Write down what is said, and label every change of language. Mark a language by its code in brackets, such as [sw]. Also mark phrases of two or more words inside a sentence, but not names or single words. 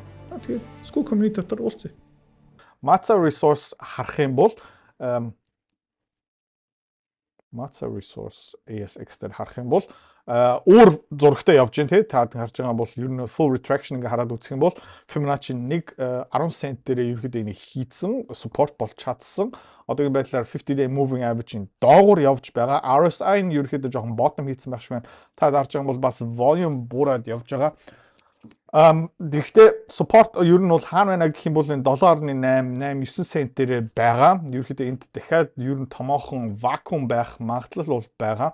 [mn] Тэгээд [en] school community [mn] дотор уулзъя. Matza resource харах юм бол Matza resource ASX дээр харах юм бол өөр зурагтай явж гин тий та харж байгаа бол ер нь [en] full retraction [mn] ингээ хараад үзэх юм бол Fibonacci 10 cent дээрээ ерөөдөө энийг хийцэн support болж чадсан. Одоогийн байдлаар [en] 50-day moving average- [mn] ийн доогуур явж байгаа. RSI нь ерөөдөө жоохон bottom хийцэн байх шиг байна. Та харж байгаа бол бас volume буураад явж байгаа. Гэхдээ support ер нь бол хаана байна гэх юм бол энэ 7.889 cent дээрээ байгаа. Ерөөдөө энд дахиад ер нь томоохон vacuum байх магадлал бол байгаа.